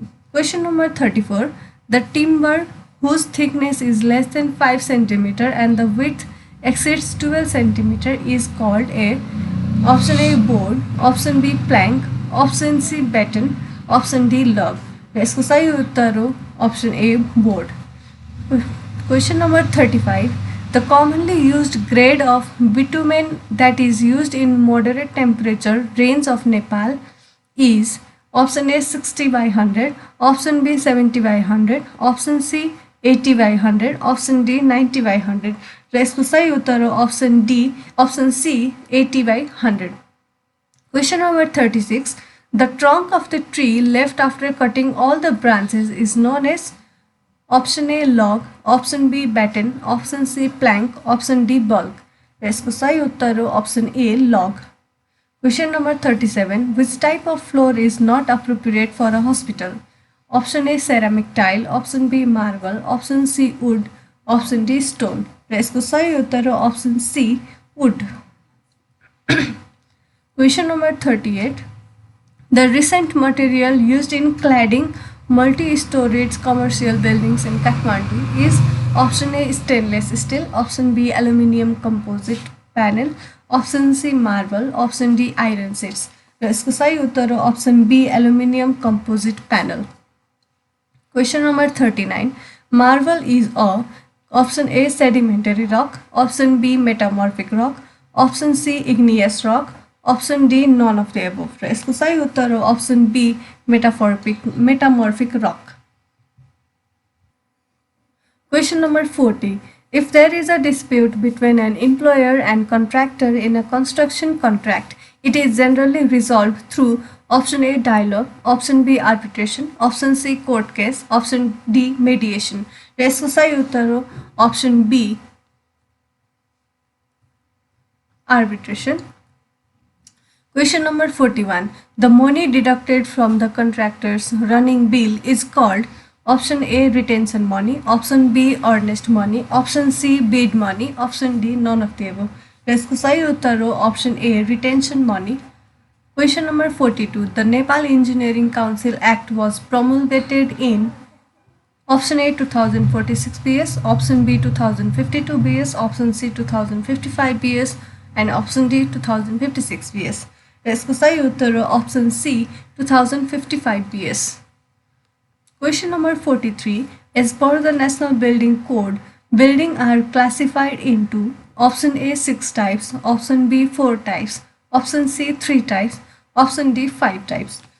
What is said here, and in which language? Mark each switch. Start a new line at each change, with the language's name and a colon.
English: Question number 34. The timber whose thickness is less than 5 cm and the width exceeds 12 cm is called a option A board, option B plank, option C batten, option D log.
Nepali: यसको सही उत्तर हो
English: option A board. Question number 35. The commonly used grade of bitumen that is used in moderate temperature range of Nepal is option A 60/100, option B 70/100, option C 80/100, option D 90/100.
Nepali: र यसको सही उत्तर हो
English: option C 80/100. Question number 36. The trunk of the tree left after cutting all the branches is known as option A log, option B batten, option C plank, option D bulk.
Nepali: र यसको सही उत्तर हो
English: option A log. Question number 37. Which type of floor is not appropriate for a hospital? Option A ceramic tile, option B marble, option C wood, option D stone.
Nepali: र यसको सही उत्तर हो
English: option C wood. Question number 38. The recent material used in cladding multi-storied commercial buildings in Kathmandu is option A stainless steel, option B aluminium composite panel, option C marble, option D iron sheets.
Nepali: र यसको सही उत्तर हो
English: option B aluminium composite panel. Question number 39. Marble is a option A sedimentary rock, option B metamorphic rock, option C igneous rock, option D none of the above.
Nepali: र यसको सही उत्तर हो
English: option B metamorphic rock. Question number 40. If there is a dispute between an employer and contractor in a construction contract, it is generally resolved through option A dialogue, option B arbitration, option C court case, option D mediation.
Nepali: र यसको सही उत्तर हो
English: option B arbitration. Question number 41. The money deducted from the contractor's running bill is called option A retention money, option B earnest money, option C bid money, option D none of the above.
Nepali: यसको सही उत्तर हो
English: option A retention money. Question number 42. The Nepal Engineering Council Act was promulgated in option A 2046 BS, option B 2052 BS, option C 2055 BS and option D 2056 BS.
Nepali: यसको सही उत्तर हो
English: option C 2055 BS. Question number 43. As per the National Building Code, buildings are classified into option A 6 types, option B 4 types, option C 3 types, option D 5 types.